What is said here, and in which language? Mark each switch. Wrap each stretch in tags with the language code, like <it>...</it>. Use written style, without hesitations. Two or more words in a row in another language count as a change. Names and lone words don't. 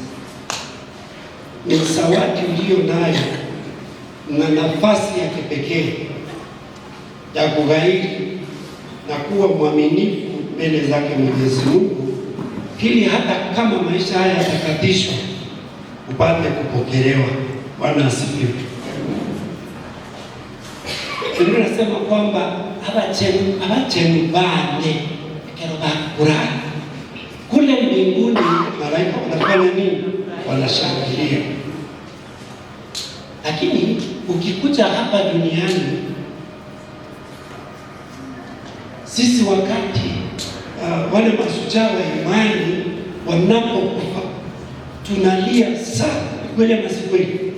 <sw>Ni zawadi uliyo nayo na nafasi ya kipekee ya kughairi na kuwa mwaminifu mbele zake Mwenyezi Mungu, ili hata kama maisha haya yatakatishwa upate kupokelewa. Bwana asifiwe. Biblia inasema kwamba</sw> <guz>abachenu bane kero bakura</guz> <sw>kule mbinguni, malaika wanafanya nini? Wanashangilia. Lakini ukikuja hapa duniani, sisi wakati wale mashujaa wa imani wanapokufa tunalia sana, kweli ama si kweli?</sw>